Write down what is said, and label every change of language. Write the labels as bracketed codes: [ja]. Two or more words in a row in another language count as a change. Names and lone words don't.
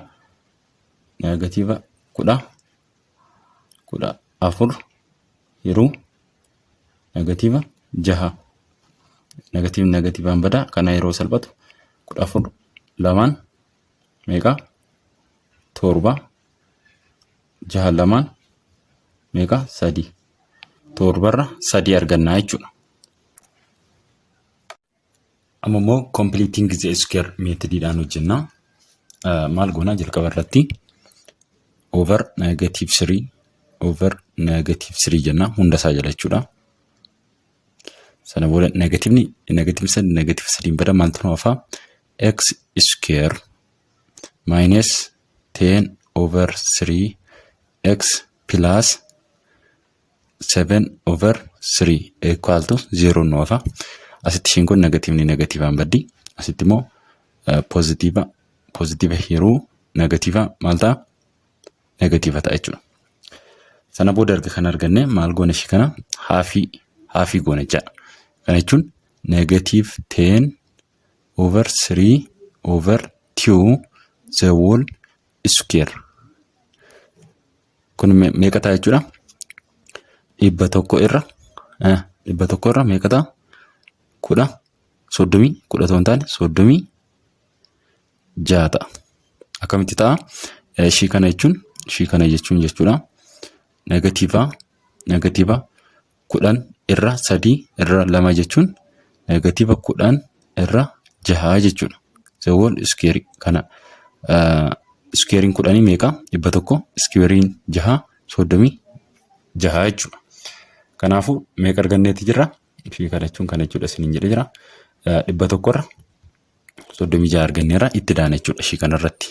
[om] Negative 10 4 yeroo negative 6 negative aan bada kana yeroo salphatu 14 lamaan meeqa? 7 6 lamaan meeqa? 3 7 irra 3 argannaa jechuudha. Amma immoo [en] completing the square [om] methodidhaan hojjenna. Maal goona? Jalqaba irratti over negative 3 jenna hunda isaa jala jechuudha. Sana booda negative 3 bada maaltu nu hafa? [en] X square minus 10 over 3 x plus 7/3 equal to 0 noofa. [om] Asitti ishiin kun negatiivaan baddi. Asitti immoo pozitiiva yeroo negatiiva maal ta'a? Negatiiva ta'a jechuudha. Sana booda erga kan arganne maal goone ishii kana haafii goone jechaadha. Kana jechuun [en] -10/3/2 the whole square. [om] Kun meeqa ta'a jechuudha? 100 irra meeqa ta'a? 30 ta'uu hin taane 36 ta'a. Akkamitti ta'a? Ishii kana jechuun jechuudha. Negatiiva 10 irra 3 irra 2 jechuun negatiiva 10 irra 6 jechuudha. [en] The whole square [om] kana squarein 10 meeqa? 100 squarein 6 36 jechuudha. Kanaafuu meeqa arganneeti jirra? Ishii kana jechuun kana jechuudha isiniin jedhee jira. 100 irra 36 arganneera itti daana jechuudha ishii kana irratti.